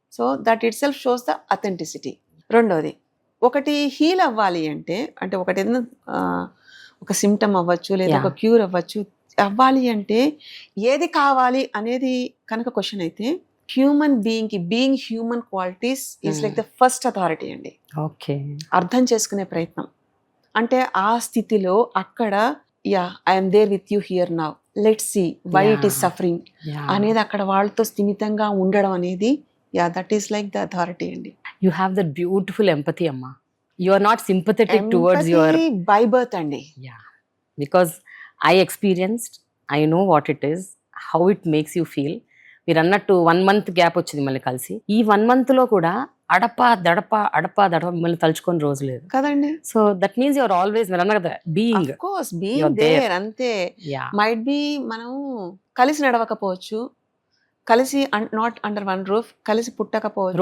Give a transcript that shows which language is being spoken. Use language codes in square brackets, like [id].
[en] So that itself shows the authenticity. [te] రెండోది, ఒకటి heal అవ్వాలి అంటే ఒకటి ఏదైనా ఒక సిమ్టమ్ అవ్వచ్చు, లేదా ఒక క్యూర్ అవ్వాలి అంటే ఏది కావాలి అనేది కనుక క్వశ్చన్ అయితే, [en] Human being human qualities is like the first authority అండి. Okay. [te] అర్థం చేసుకునే ప్రయత్నం అంటే ఆ స్థితిలో అక్కడ [en] I'm there with you here now, let's see why it is suffering [te] అనేది అక్కడ వాళ్ళతో స్థిమితంగా ఉండడం అనేది that is like the authority అండి. [en] You have that beautiful empathy అమ్మా. You are not sympathetic towards your by birth andi. Yeah, because I experienced, I know what it is, how it makes you feel. [te] మీరు అన్నట్టు 1 month gap వచ్చింది మళ్ళీ కలిసి. ఈ 1 monthలో కూడా అడప దడప మిమ్మల్ని తలుచుకొని రోజు లేదు కదండి. [en] So that means your always, మీరు అన్నారు కదా, being. Of course being there అంతే. [te] మైట్ బి మనం కలిసి నడవకపోవచ్చు, కలిసి [en] not under one roof, [te] కలిసి పుట్టకపోవచ్చు,